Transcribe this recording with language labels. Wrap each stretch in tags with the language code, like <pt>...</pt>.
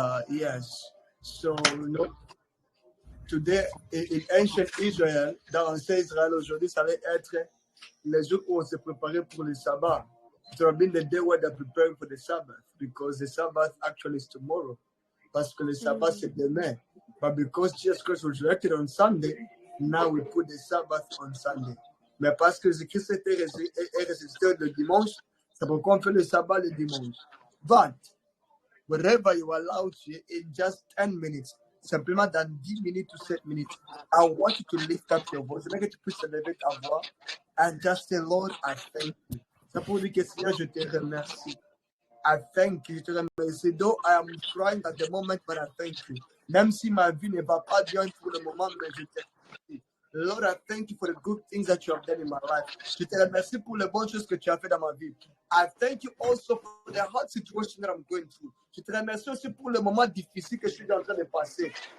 <en>Yes. So, today, in ancient Israel,</en> <fr>dans l'ancien Israël, aujourd'hui, ça allait être les jours où on se préparait pour le sabbat.</fr> <en>It would have been the day where they're preparing for the Sabbath, because the Sabbath actually is tomorrow.</en> <fr>Parce que le sabbat, c'est demain.</fr> <en>But because Jesus Christ was resurrected on Sunday, now we put the Sabbath on Sunday.</en> <fr>Mais parce que Jésus-Christ est ressuscité le dimanche, c'est pourquoi on fait le sabbat le dimanche.</fr> <en>But, wherever you are allowed to, in just 10 minutes,</en> <fr>simplement dans 10 minutes</fr> <en>to 7 minutes, I want you to lift up your voice. Make it to push elevate</en> <fr>ta voix</fr> <en>and just say, Lord, I thank you.</en> <fr>C'est pour dire que Seigneur, je te remercie.</fr> <en>I thank you.</en> <fr>Je te remercie.</fr> <en>Though I am crying at the moment, but I thank you.</en> <fr>Même si ma vie ne va pas bien pour le moment, mais je te remercie.</fr> <en>Lord, I thank you for the good things that you have done in my life.</en> <fr>Je te remercie pour les bonnes choses que tu as fait dans ma vie.</fr> <en>I thank you also for the hard situation that I'm going through.</en> <fr>Je te remercie aussi pour le moment difficile que je suis en train de passer.</fr>